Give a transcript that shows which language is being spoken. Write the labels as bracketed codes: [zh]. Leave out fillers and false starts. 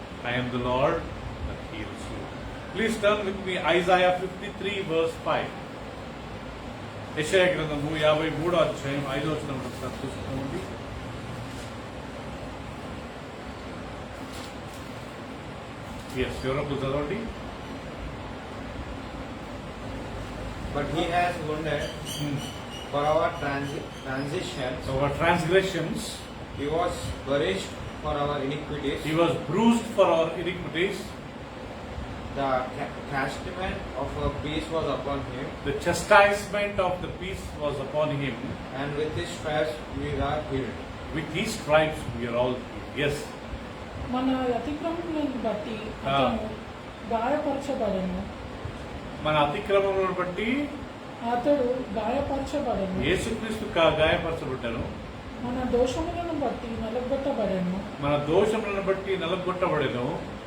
[en] I am the Lord that heals you. Please turn with me Isaiah 53 verse 5. [te] యెషయా గ్రంథము 53వ అధ్యాయం 5వ వచనం ఒకసారి చూసుకోండి. ఎవరొకరు చదవండి. [en] But He has wounded for our transitions. Our transgressions. He was buried for our iniquities. He was bruised for our iniquities. The chastisement of our peace was upon Him. The chastisement of the peace was upon Him. And with His stripes we are healed. With His stripes we are all healed. Yes. [te] మన అతిక్రమములను బట్టి అతను గాయపరచబడెను. మన అతిక్రమములను బట్టి అతడు గాయపరచబడెను. యేసుక్రీస్తు గాయపరచబడ్డాను. మన దోషములను బట్టి నలగొట్టబడెను. మన దోషములను బట్టి నలగొట్టబడెను.